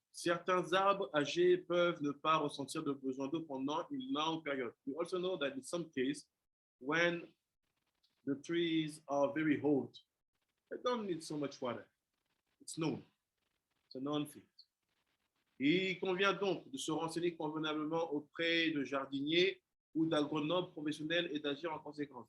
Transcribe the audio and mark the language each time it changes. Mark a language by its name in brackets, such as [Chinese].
[French] Certains arbres âgés peuvent ne pas ressentir de besoin d'eau pendant une longue période. [English] We also know that in some cases, when the trees are very old, they don't need so much water. It's known. It's a known thing. [French] Il convient donc de se renseigner convenablement auprès de jardiniers ou d'agronomes professionnels et d'agir en conséquence.